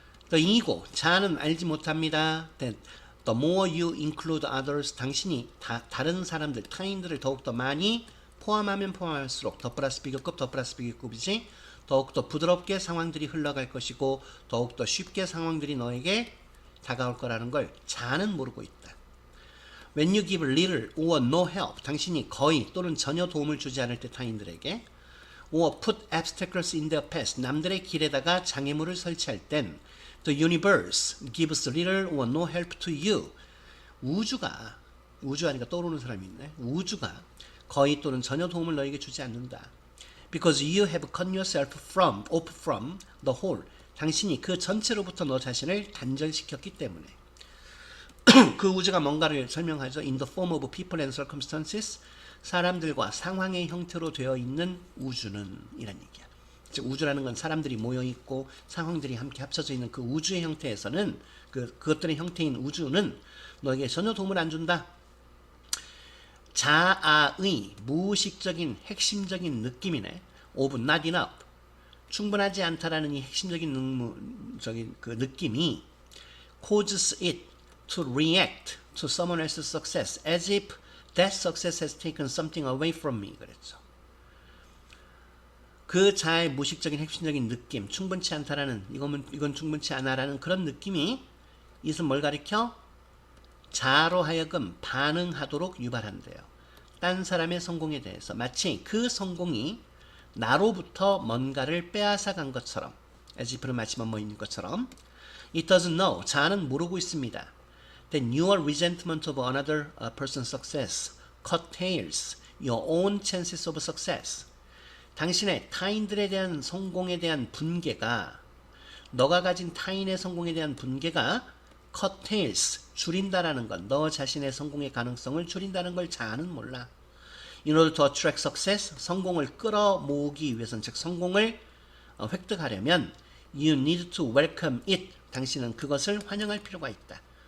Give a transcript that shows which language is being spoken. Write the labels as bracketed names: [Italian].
[English] The ego, [Korean] 자아는 알지 못합니다. [English] Then the more you include others, [Korean] 당신이 다른 사람들, 타인들을 더욱더 많이 포함하면 포함할수록, 더 플러스 비교급, 더 플러스 비교급이지, 더욱더 부드럽게 상황들이 흘러갈 것이고 더욱더 쉽게 상황들이 너에게 다가올 거라는 걸 자아는 모르고 있다. [English] When you give little or no help, [Korean] 당신이 거의 또는 전혀 도움을 주지 않을 때 타인들에게, [English] or put obstacles in their path, [Korean] 남들의 길에다가 장애물을 설치할 땐 [English] the universe gives little or no help to you. [Korean] 우주가, 우주 하니까 떠오르는 사람이 있네. 우주가 거의 또는 전혀 도움을 너에게 주지 않는다. [English] Because you have cut yourself off from the whole. [Korean] 당신이 그 전체로부터 너 자신을 단절시켰기 때문에. 그 우주가 뭔가를 설명하죠. [English] In the form of people and circumstances. [Korean] 사람들과 상황의 형태로 되어 있는 우주는, 이란 얘기야. 즉 우주라는 건 사람들이 모여있고 상황들이 함께 합쳐져 있는 그 우주의 형태에서는, 그것들의 형태인 우주는 너에게 전혀 도움을 안 준다. 자아의 무의식적인 핵심적인 느낌이네. [English] of not enough. [Korean] 충분하지 않다라는 이 핵심적인 그 느낌이 [English] causes it to react to someone else's success as if that success has taken something away from me. [Korean] 그랬죠. 그 자의 무의식적인 핵심적인 느낌, 충분치 않다라는, 이건 충분치 않아라는 그런 느낌이, 이것은 뭘 가리켜? 자아로 하여금 반응하도록 유발한대요. 딴 사람의 성공에 대해서 마치 그 성공이 나로부터 뭔가를 빼앗아간 것처럼, as if는 마치만 뭐 있는 것처럼. [English] It doesn't know, [Korean] 자아는 모르고 있습니다. [English] That your resentment of another person's success curtails your own chances of success. [Korean] 당신의 타인들에 대한 성공에 대한 분개가, 너가 가진 타인의 성공에 대한 분개가 curtails, 줄인다라는 것, 너 자신의 성공의 가능성을 줄인다는 걸 자아는 몰라. [English] In order to attract success, [Korean] 성공을 끌어모으기 위해서는, 즉 성공을 획득하려면 [English] you need to welcome it, [Korean] 당신은 그것을 환영할 필요가 있다.